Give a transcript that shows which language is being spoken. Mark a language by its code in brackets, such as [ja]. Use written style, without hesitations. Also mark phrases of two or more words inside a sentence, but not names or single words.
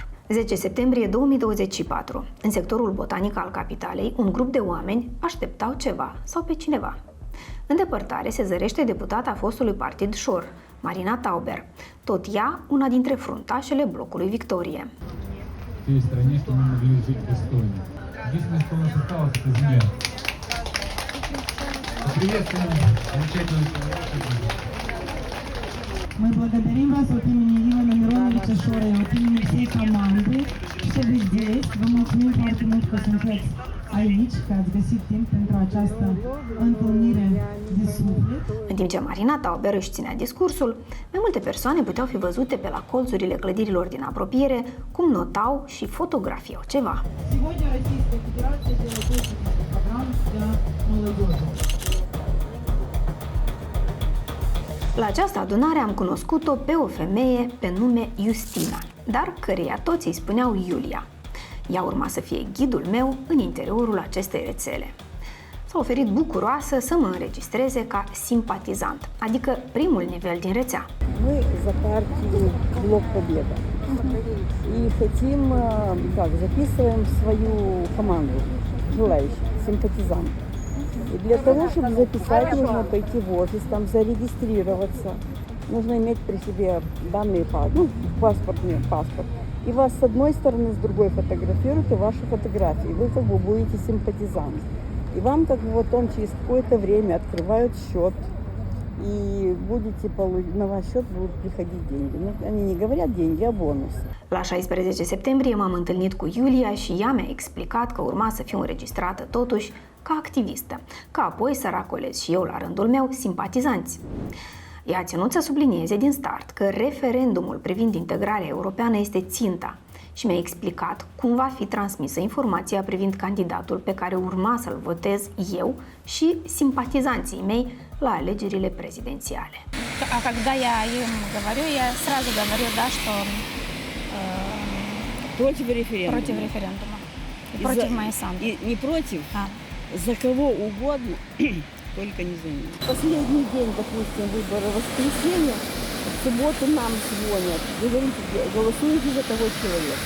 [ro] 10 septembrie 2024, în sectorul botanic al capitalei, un grup de oameni așteptau ceva sau pe cineva. În depărtare se zărește deputata fostului partid Shor, Marina Tauber, tot ea una dintre fruntașele blocului Victorie. [ru] Мы благодарим вас от имени Ивана Мироновича Шора и от имени всей команды, что вы здесь. [ro] Vă mulțumim foarte mult că sunteți aici, că ați găsit timp pentru această întâlnire de suflet. În timp ce Marina Tauber își ținea discursul, mai multe persoane puteau fi văzute pe la colțurile clădirilor din apropiere, cum notau și fotografiau ceva. [ru] Сегодня Российская Федерация делает очень много программ для молодежи. [ro] La această adunare am cunoscut-o pe o femeie pe nume Justina, dar căreia toți îi spuneau Iulia. Ea urma să fie ghidul meu în interiorul acestei rețele. S-a oferit bucuroasă să mă înregistreze ca simpatizant, adică primul nivel din rețea. [ru] Мы за партию «Блок Победа» и хотим, записываем свою команду желающих, симпатизантов. И для того, чтобы записать, нужно пойти в офис, там зарегистрироваться. Нужно иметь при себе данные, паспорт. И вас с одной стороны, с другой фотографируют, и ваши фотографии. Вы как бы будете симпатизант. И вам как бы потом через какое-то время открывают счет и на ваш счет будут приходить деньги. Ну, они не говорят деньги, а бонус. [ro] La 16 septembrie m-am întâlnit cu Iulia și ea mi-a explicat că urma să fiu înregistrată totuși ca activistă, ca apoi să racolez și eu la rândul meu simpatizanți. Ea a ținut să sublinieze din start că referendumul privind integrarea europeană este ținta și mi-a explicat cum va fi transmisă informația privind candidatul pe care urma să-l votez eu și simpatizanții mei la alegerile prezidențiale. [ru] А когда я им говорю, я сразу говорю, да, что Против референдума. против референдума. И против моей самки. И не против, за кого угодно, только не за них. Последний день, допустим, выборы в воскресенье, в субботу нам звонят, говорят, голосуйте за того человека.